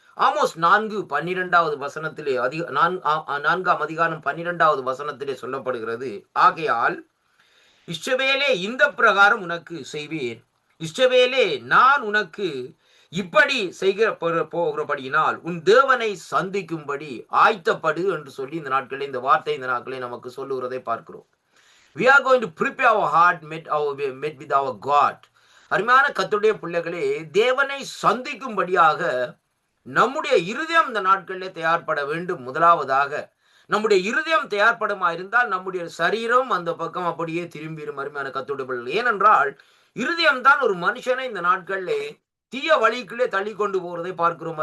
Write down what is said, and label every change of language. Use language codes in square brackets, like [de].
[ta] Amos 4:12 வசனத்திலே 4ஆம் அதிகாரம் 12வது வசனத்திலே சொல்லப்படுகிறது, ஆகையால் இஸ்ரவேலே இந்த பிரகாரம் உனக்கு செய்வேன், இஸ்ரவேலே நான் உனக்கு இப்படி செய்ய போகிறபடியினால் உன் தேவனை சந்திக்கும்படி ஆயத்தப்படு என்று சொல்லி இந்த நாட்களில் இந்த வார்த்தை இந்த நாட்களை நமக்கு சொல்லுகிறதை பார்க்கிறோம். [en] We are going to prepare our heart met with our God. [ta] அருமையான கர்த்தருடைய பிள்ளைகளே, தேவனை சந்திக்கும்படியாக நம்முடைய இருதயம் இந்த நாட்களிலே தயார்பட வேண்டும். முதலாவதாக நம்முடைய இருதயம் தயார்படுமா இருந்தால் நம்முடைய சரீரம் அந்த பக்கம் அப்படியே திரும்பிடும். அருமையான கர்த்தருடைய பிள்ளைகள், ஏனென்றால் இருதயம் தான் ஒரு மனுஷனை இந்த நாட்களிலே தீய வழிக்குள்ளே தள்ளி கொண்டு போகிறதை பார்க்கிறோம்.